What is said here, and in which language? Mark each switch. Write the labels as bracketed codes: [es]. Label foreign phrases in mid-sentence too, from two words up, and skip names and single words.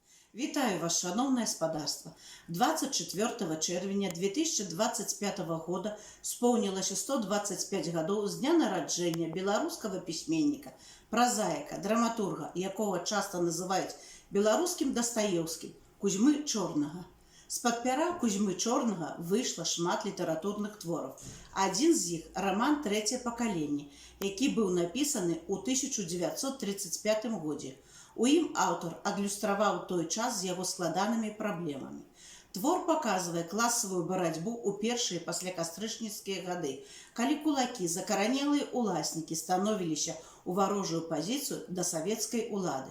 [uk] Вітаю вас, шановне господарство! 24 червня 2025 года сповнилося 125 годов з дня народження білоруського письменника, прозаїка, драматурга, якого часто називають білоруським Достоєвським, Кузьми Чорного. З-під пера Кузьми Чорного вийшло шмат літературних творів. Один з їх – роман «Третє покоління», який був написаний у 1935 году. [be] У ім автор адлюстраваў той час з яго складанымі праблемамі. Твор паказвае класавую барацьбу ў першыя паслякастрычніцкія гады, калі кулакі, закаранелыя уласнікі становіліся ў варожую пазіцыю да савецкай улады.